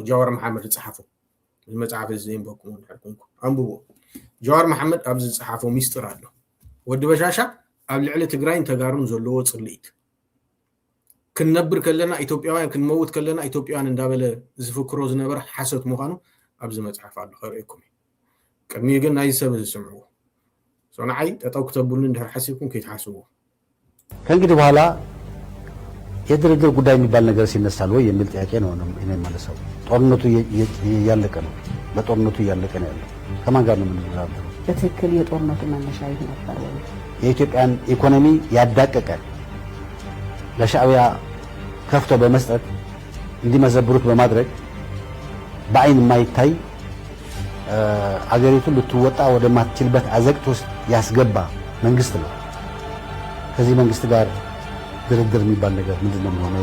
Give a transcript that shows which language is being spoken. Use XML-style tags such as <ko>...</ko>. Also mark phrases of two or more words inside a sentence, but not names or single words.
<ti>ጃዋር መሓመድ ዝፀሓፎ እዚ መፅሓፍ እዚ ዘይንበኩም ድሕር ኮንኩም ኣንብቦ ጃዋር መሓመድ ኣብዚ ዝፀሓፎ ሚስጥር ኣሎ ወዲ በሻሻ ኣብ ልዕሊ ትግራይን ተጋሩን ዘለዎ ፅልኢት ክንነብር ከለና ኢትዮጵያውያን ክንመውት ከለና ኢትዮጵያውያን እንዳበለ ዝፍክሮ ዝነበረ ሓሰት ምዃኑ ኣብዚ መፅሓፍ ኣሎ ከርእየኩም እዩ ቅድሚ ግን ናይ ሰብ ዝስምዕዎ ሶንዓይ ጠጠው ክተብሉን እንድሕር ሓሲብኩም ከይትሓስብዎ</ti> <am>ከእንግዲህ በኋላ የድርድር ጉዳይ የሚባል ነገር ሲነሳል ወይ የሚል ጥያቄ ነው እኔ የምመልሰው። ጦርነቱ እያለቀ ነው። በጦርነቱ እያለቀ ነው ያለው። ከማን ጋር ነው የምንደራደረው? በትክክል የጦርነቱ መነሻ ይህ ነበር ወይ? የኢትዮጵያን ኢኮኖሚ ያዳቀቀ ለሻዕቢያ ከፍቶ በመስጠት እንዲመዘብሩት በማድረግ በአይን የማይታይ አገሪቱን ልትወጣ ወደማትችልበት አዘቅት ውስጥ ያስገባ መንግስት ነው። ከዚህ መንግስት ጋር ድርድር የሚባል ነገር ምንድነው የሚሆነው?</am>